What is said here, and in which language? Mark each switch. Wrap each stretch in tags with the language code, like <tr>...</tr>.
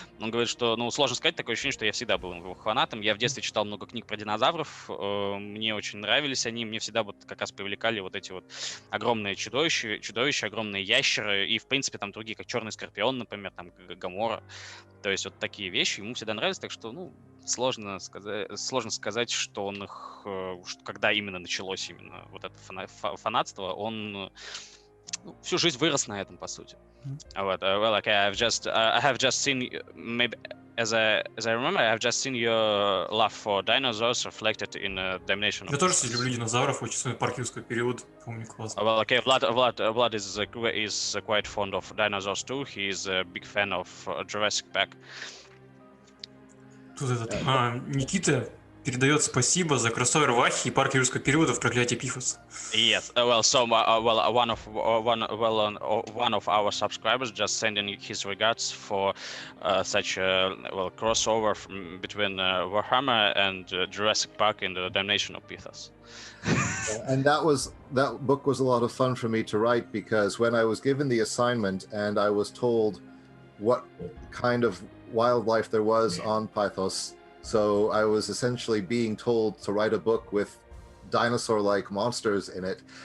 <ru>Он говорит, что, сложно сказать, такое ощущение, что я всегда был его фанатом. Я в детстве читал много книг про динозавров, мне очень нравились они, мне всегда вот как раз привлекали вот эти вот огромные чудовища, огромные ящеры и, в принципе, там другие, как Черный Скорпион, например, там Гамора. То есть вот такие вещи ему всегда нравились, так что, сложно сказать, что он их, когда именно началось именно вот это фанатство, он всю жизнь вырос на этом, по сути. Вот,</ru> <en>well, okay, I have just seen, maybe as I remember, I have just seen your love for dinosaurs reflected in Damnation.</en> <ru>Я тоже люблю динозавров, очень своего паркинского периода, помню, классно.</ru> <en>Well, okay, Vlad is quite fond of dinosaurs too. He is a big fan of Jurassic Park.</en> <ru>Тут Никита передает спасибо за кроссовер Вахи и парк юрского периода в «Проклятие Пифоса».</ru> <en>Yes, one of our subscribers just sending his regards for such a crossover between Warhammer and Jurassic Park in the Damnation of Pifos. And that book was a lot of fun for me to write, because when I was given the assignment and I was told what kind of wildlife there was on Pifos, so I was essentially being told to write a book with dinosaur-like monsters in it.</en>